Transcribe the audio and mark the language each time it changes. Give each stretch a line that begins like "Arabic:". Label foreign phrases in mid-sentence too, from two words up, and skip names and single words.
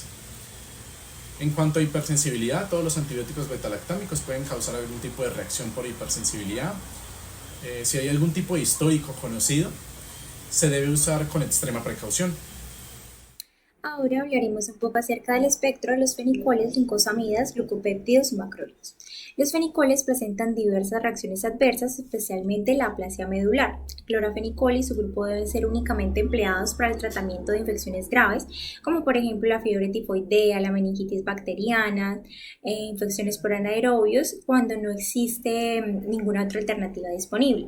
Spanish: En cuanto a hipersensibilidad, todos los antibióticos betalactámicos pueden causar algún tipo de reacción por hipersensibilidad. Si hay algún tipo de histórico conocido, se debe usar con extrema precaución. Ahora hablaremos un poco acerca del espectro de los fenicoles, glucosamidas, glucopéptidos y macrólidos. Los fenicoles presentan diversas reacciones adversas, especialmente la aplasia medular. El clorafenicol y su grupo deben ser únicamente empleados para el tratamiento de infecciones graves, como por ejemplo la fiebre tifoidea, la meningitis bacteriana, infecciones por anaerobios, cuando no existe ninguna otra alternativa disponible.